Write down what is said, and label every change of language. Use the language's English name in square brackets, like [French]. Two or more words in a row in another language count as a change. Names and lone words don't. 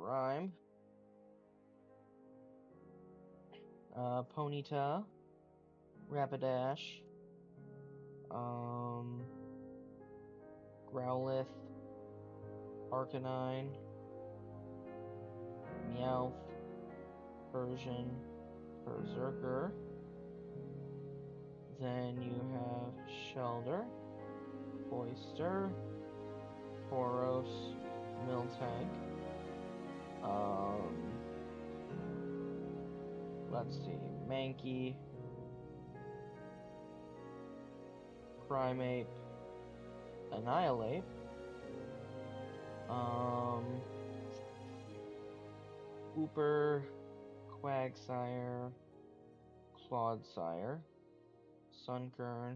[English] Rhyme, Ponyta, Rapidash, Growlithe, Arcanine, Meowth, Persian, Berserker. Then you have Shellder, Oyster, Tauros, Miltank. Let's see, Mankey, Primeape, Annihilate, Hooper, Quagsire, Clodsire, Sunkern.